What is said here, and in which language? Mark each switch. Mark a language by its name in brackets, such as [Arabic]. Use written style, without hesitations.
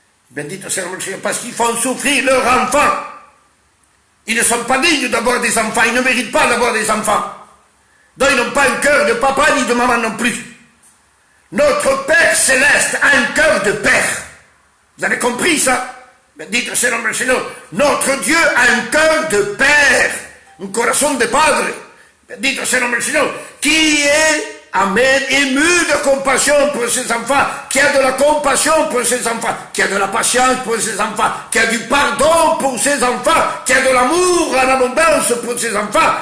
[Spanish] Bendito sea el nombre del Señor, [French] parce qu'ils font souffrir leurs enfants. Ils ne sont pas dignes d'avoir des enfants, ils ne méritent pas d'avoir des enfants. Donc ils n'ont pas un cœur de papa ni de maman non plus. Notre Père Céleste a un cœur de Père. Vous avez compris ça? [Spanish] Bendito sea el nombre del Señor. [French] Notre Dieu a un cœur de Père, [Spanish] un corazón de Padre. Bendito sea el nombre del Señor. [French] Qui est, amen, ému de compassion pour ses enfants, qui a de la compassion pour ses enfants, qui a de la patience pour ses enfants, qui a du pardon pour ses enfants, qui a de l'amour en abondance pour ses enfants.